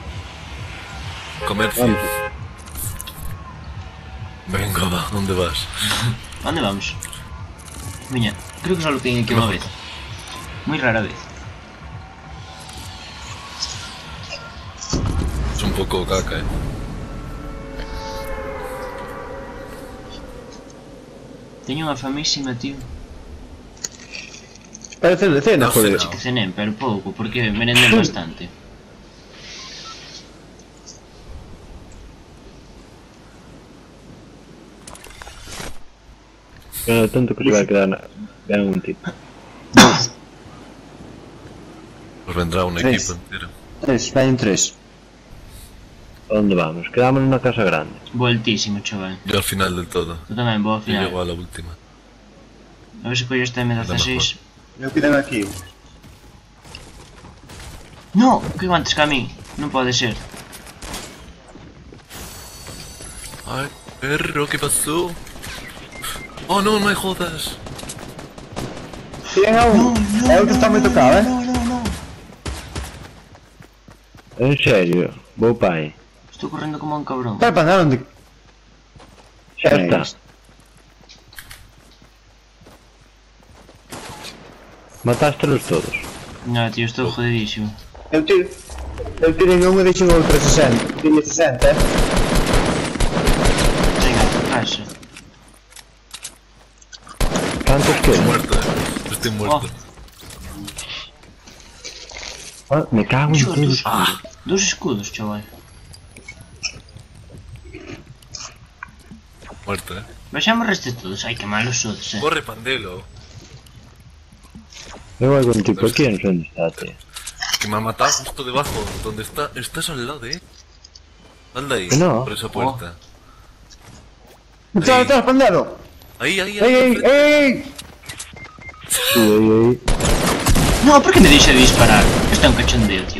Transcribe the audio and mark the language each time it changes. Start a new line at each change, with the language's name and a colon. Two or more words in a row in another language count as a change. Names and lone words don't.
Spanish: Comercio. Venga, va, ¿dónde vas? ¿A dónde vamos? Miña, creo que solo tengo aquí una vez. Muy rara vez. Es un poco caca,
Galician: Teño unha famísima, tío.
Spanish: Parece de cena, No, joder. cena.
Galician: Que cenen, pero pouco, porque merenden bastante.
Spanish: Pero tanto que se va a quedar en un tipo. Pues vendrá un Tres. equipo entero.
Galician: 3, vai en 3.
Spanish: ¿A dónde vamos? Quedamos en una casa grande. Voltísimo, chaval. Yo al final del todo.
Galician: Tú tamén, vou ao
Spanish: Yo llego final. a la última.
Galician: A ver se collo esta M16. Eu quedame aquí.
Spanish: No, que iba antes que a mí.
Galician: Non pode ser.
Spanish: Ay, perro, ¿qué pasó? Oh, no, no me jodas. Tiren a un.
Galician: É o que está me tocado, En serio, vou pai. Estou correndo como un cabrón. Vai para andar onde... Xa está. Matástelos todos. No, tío, estou jodidísimo. Eu tirei un e deixei outro 60.
Spanish: Tiene 60, Venga, pasa. ¿Cuántos Estoy quedan? muerto, Estoy muerto. Ah, me cago en todo. Dos escudos, chaval. Muerto,
Galician: Baixamos restes todos. Ai, que malos sodes,
Spanish: Corre, Pandelo. Veo algún tipo aquí, no sé dónde está, tío. Que me ha matado justo debajo. ¿Dónde está? Estás al lado, Sal de ahí. Que no. Por esa puerta. Está detrás, pandero. Ahí, ahí, Ei, ahí. ei, ei. Uy,
Galician: No, por que me deixa de disparar? Isto é un cachondeo, tío.